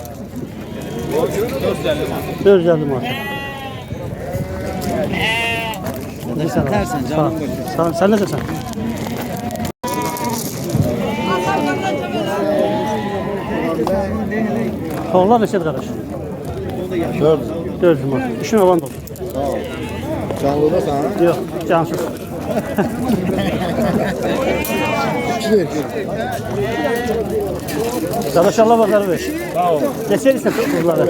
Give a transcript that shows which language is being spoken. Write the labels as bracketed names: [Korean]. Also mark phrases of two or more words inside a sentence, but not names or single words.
[Azerbaijani] 450 manat. Satarsan canım koçum. Sen ne dersen? Toğlar neçədir qardaş? 400 manat. İşin avan da olsun. Sağ ol. Canlı da sana. Yok, cansız. Qardaş Allah bazarı ver. Sağ ol. Neçə edirsən qızları?